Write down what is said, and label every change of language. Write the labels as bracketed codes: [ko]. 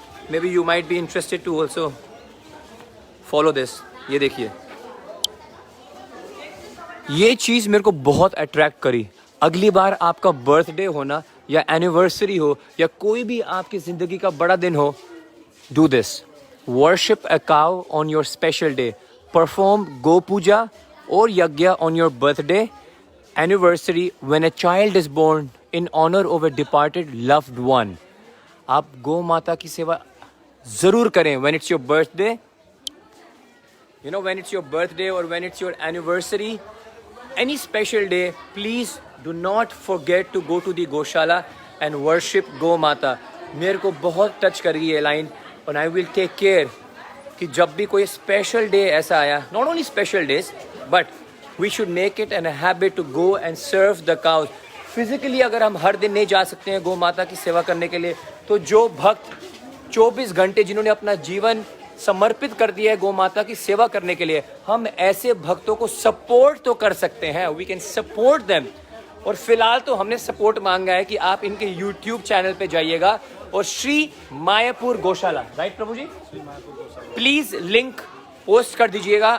[en] Maybe you might be interested to also follow this. [hi] ये देखिए, ये चीज़ मेरे को बहुत अट्रैक्ट करी. अगली बार आपका बर्थडे हो ना, या एनिवर्सरी हो, या कोई भी आपकी ज़िंदगी का बड़ा दिन हो, [en] do this. Worship a cow on your special day. Perform go puja or yagya on your birthday, anniversary, when a child is born, in honor of a departed loved one. [hi] आप गौ माता की सेवा ज़रूर करें [en] when it's your birthday. When it's your birthday or when it's your anniversary, any special day, please do not forget to go to the Goshala and worship Go Mata. [hi] मेरे को बहुत टच कर गई ये लाइन, और [en] I will take care [hi] कि जब भी कोई स्पेशल डे ऐसा आया, [en] not only special days, but we should make it a habit to go and serve the cows. [hi] Physically अगर हम हर दिन नहीं जा सकते हैं गौ माता की सेवा करने के लिए, तो जो भक्त 24 घंटे जिन्होंने अपना जीवन समर्पित कर दिया है गौ माता की सेवा करने के लिए, हम ऐसे भक्तों को सपोर्ट तो कर सकते हैं. [en] We can support them. [hi] और फिलहाल तो हमने सपोर्ट मांगा है कि आप इनके यूट्यूब चैनल पे जाइएगा और श्री मायापुर गौशाला, right Prabhu ji, please link post कर दीजिएगा.